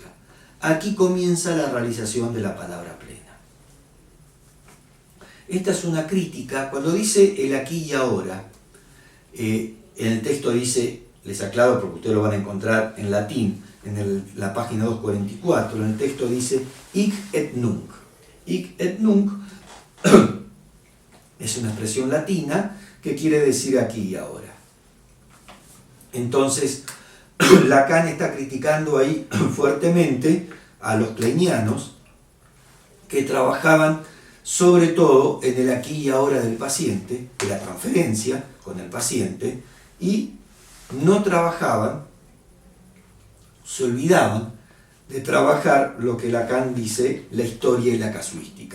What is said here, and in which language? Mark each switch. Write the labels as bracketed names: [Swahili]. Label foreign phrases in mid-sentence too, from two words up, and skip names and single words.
[Spanish] Aquí comienza la realización de la palabra plena. Esta es una crítica. Cuando dice el aquí y ahora, en el texto dice, les aclaro porque ustedes lo van a encontrar en latín, en la página 244, en el texto dice [Latin] hic et nunc. Hic et nunc [Spanish] es una expresión latina que quiere decir aquí y ahora. Entonces, Lacan está criticando ahí fuertemente a los kleinianos que trabajaban sobre todo en el aquí y ahora del paciente, de la transferencia con el paciente, y no trabajaban se olvidaban de trabajar lo que Lacan dice la historia y la casuística.